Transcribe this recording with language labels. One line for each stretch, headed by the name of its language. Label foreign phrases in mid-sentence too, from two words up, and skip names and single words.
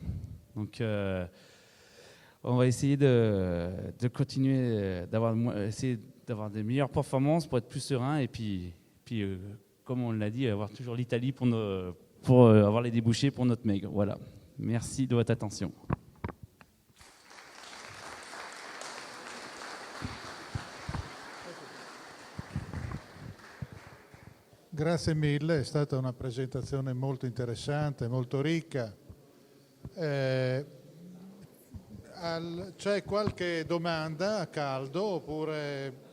French: Donc on va essayer de continuer essayer d'avoir des meilleures performances pour être plus serein et puis comme on l'a dit, avoir toujours l'Italie pour avoir les débouchés pour notre MEG. Voilà. Merci de votre attention.
Italian: Grazie mille, è stata una presentazione molto interessante, molto ricca. C'è qualche domanda a caldo oppure...